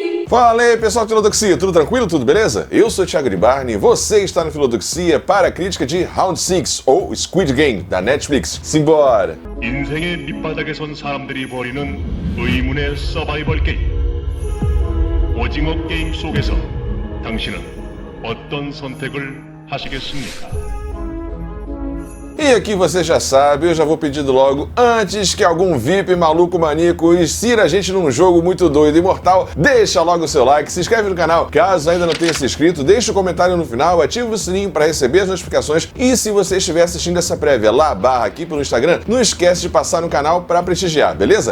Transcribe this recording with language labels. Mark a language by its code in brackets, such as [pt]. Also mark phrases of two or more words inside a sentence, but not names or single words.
[pt] Fala aí, pessoal do Filodoxia, tudo tranquilo? Tudo beleza? Eu sou o Thiago Ribarni e você está no Filodoxia para a crítica de Round 6, ou Squid Game, da Netflix. Simbora! [ko] 인생의 밑바닥에 선 사람들이 벌이는 의문의 서바이벌 게임. 오징어 게임 속에서 당신은 어떤 선택을 하시겠습니까? [pt] E aqui você já sabe, eu já vou pedindo logo, antes que algum VIP maluco maníaco insira a gente num jogo muito doido e mortal, deixa logo o seu like, se inscreve no canal, caso ainda não tenha se inscrito, deixa o comentário no final, ativa o sininho para receber as notificações e se você estiver assistindo essa prévia lá barra aqui pelo Instagram, não esquece de passar no canal para prestigiar, beleza?